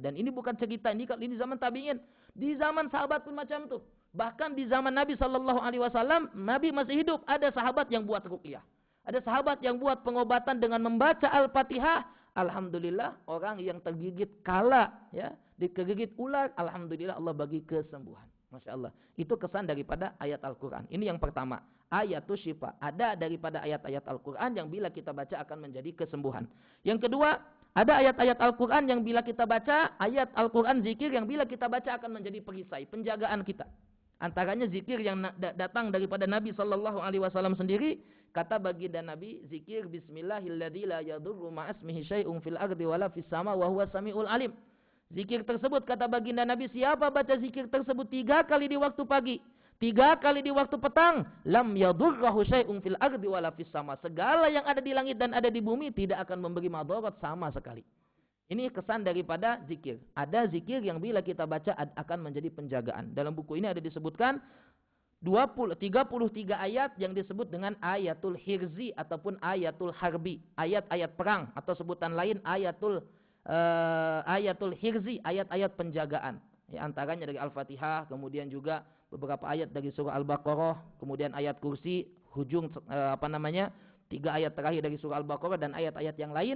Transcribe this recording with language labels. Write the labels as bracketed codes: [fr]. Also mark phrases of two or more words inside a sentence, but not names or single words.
[ms] Dan ini bukan cerita, ini zaman tabi'in. Di zaman sahabat pun macam itu. Bahkan di zaman Nabi SAW, Nabi masih hidup, ada sahabat yang buat ruqyah. Ada sahabat yang buat pengobatan dengan membaca Al-Fatihah. Alhamdulillah, orang yang tergigit kala, ya, digigit ular, alhamdulillah Allah bagi kesembuhan. Masya Allah. Itu kesan daripada ayat Al-Quran. Ini yang pertama. [ar] آيات الشفاء. [ms] Ada daripada ayat-ayat Al-Quran yang bila kita baca akan menjadi kesembuhan. Yang kedua, ada ayat-ayat Al-Quran yang bila kita baca, ayat Al-Quran zikir yang bila kita baca akan menjadi perisai, penjagaan kita. Antaranya zikir yang datang daripada Nabi SAW sendiri. Kata baginda Nabi, zikir [ar] بسم الله الذي لا يضر مع اسمه شيء في الأرض ولا في السماء وهو السميع العليم. [ms] Zikir tersebut, kata baginda Nabi, siapa baca zikir tersebut 3 kali di waktu pagi, 3 kali di waktu petang, [ar] لم يضره شيء في الأرض ولا في السماء. [ms] Segala yang ada di langit dan ada di bumi tidak akan memberi madarat sama sekali. Ini kesan daripada zikir. Ada zikir yang bila kita baca akan menjadi penjagaan. Dalam buku ini ada disebutkan 33 ayat yang disebut dengan [ar] آية الحرز [ms] ataupun [ar] آية الحرب. [ms] Ayat-ayat perang atau sebutan lain [ar] آية الحرز, [ms] ayat-ayat penjagaan. Ya, antaranya dari Al-Fatihah, kemudian juga beberapa ayat dari surah Al-Baqarah, kemudian ayat kursi, hujung 3 ayat terakhir dari surah Al-Baqarah dan ayat-ayat yang lain.